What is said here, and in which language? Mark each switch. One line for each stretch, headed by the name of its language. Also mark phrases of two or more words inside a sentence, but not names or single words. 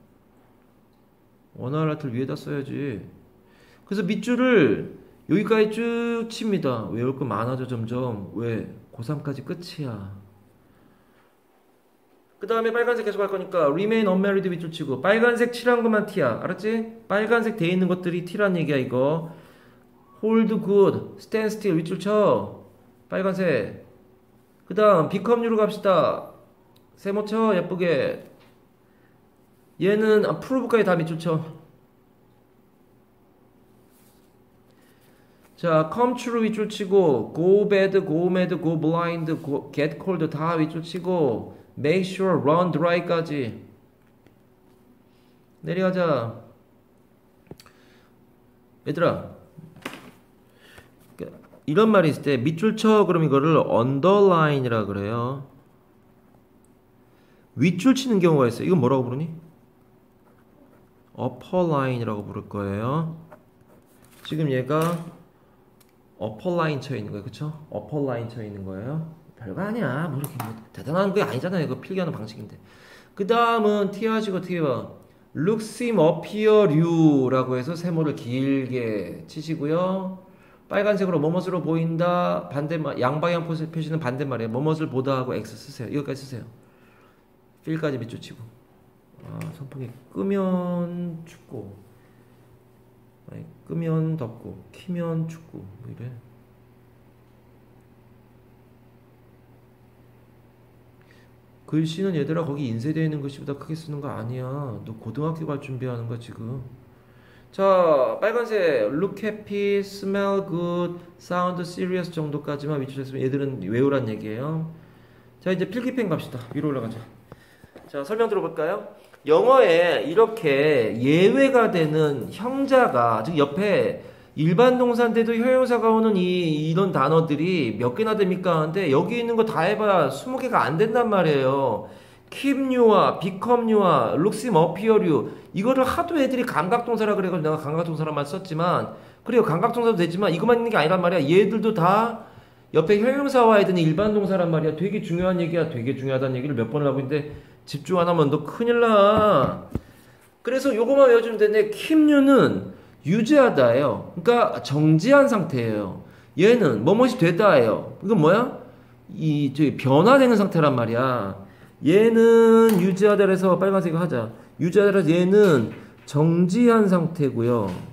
Korean: 원활 하트를 위에다 써야지. 그래서 밑줄을 여기까지 쭉 칩니다. 외울 거 많아져 점점. 왜? 고3까지 끝이야. 그 다음에 빨간색 계속 할 거니까
English: remain unmarried
Korean: 밑줄 치고 빨간색 칠한 것만 T야. 알았지? 빨간색 돼 있는 것들이 T란 얘기야 이거.
English: hold good, stand still
Korean: 밑줄 쳐. 빨간색. 그 다음
English: become you
Korean: 로 갑시다. 세모 쳐 예쁘게. 얘는 prove까지 다 밑줄 쳐. 자,
English: come true
Korean: 윗줄 치고
English: go bad, go mad, go blind, get cold
Korean: 다 윗줄 치고
English: make sure, run dry
Korean: 까지 내려가자. 얘들아, 이런 말이 있을 때 밑줄 쳐 그럼 이거를 underline이라 그래요. 윗줄 치는 경우가 있어요. 이건 뭐라고 부르니?
English: upper line
Korean: 이라고 부를 거예요. 지금 얘가
English: upper line
Korean: 쳐 있는 거예요. 그쵸?
English: upper line
Korean: 쳐 있는 거예요. 별거 아니야. 뭐 이렇게 뭐 대단한 게 아니잖아요. 이거 필기하는 방식인데. 그 다음은 T 하시고 어떻게 봐?
English: look, seem, appear, you
Korean: 라고 해서 세모를 길게 치시고요. 빨간색으로 뭐뭇으로 보인다. 반대말, 양방향 표시는 반대말이에요. 뭐뭇을 보다 하고 X 쓰세요. 이거까지 쓰세요. 필까지 밑줄 치고. 아, 선풍기 끄면 춥고, 아니, 끄면 덥고, 키면 춥고, 뭐 이래. 글씨는 얘들아 거기 인쇄되어 있는 글씨보다 크게 쓰는 거 아니야. 너 고등학교 갈 준비하는 거야 지금. 자, 빨간색
English: look happy, smell good, sound serious
Korean: 정도까지만 위치했으면 얘들은 외우란 얘기예요. 자, 이제 필기펜 갑시다. 위로 올라가자. 자, 설명 들어볼까요? 영어에 이렇게 예외가 되는 형자가, 즉 옆에 일반 동사인데도 형용사가 오는 이런 단어들이 몇 개나 됩니까? 근데 여기 있는 거 다 해봐야 20개가 안 된단 말이에요.
English: keep you
Korean: 와
English: become you
Korean: 와
English: look, seem, appear you
Korean: 이거를 하도 애들이 감각동사라 그래가지고 내가 감각동사라만 썼지만, 그래요, 감각동사도 되지만 이것만 있는 게 아니란 말이야. 얘들도 다 옆에 형용사와 해야 되는 일반 동사란 말이야. 되게 중요한 얘기야. 되게 중요하다는 얘기를 몇 번을 하고 있는데 집중 안 하면 너 큰일 나. 그래서 요거만 외워주면 되는데
English: keep you
Korean: 는 유지하다예요. 그러니까 정지한 상태예요. 얘는 뭐뭇이 되다예요. 이건 뭐야? 저기 변화되는 상태란 말이야. 얘는 유지하다 그래서 빨간색으로 하자. 유지하다 그래서 얘는 정지한 상태고요.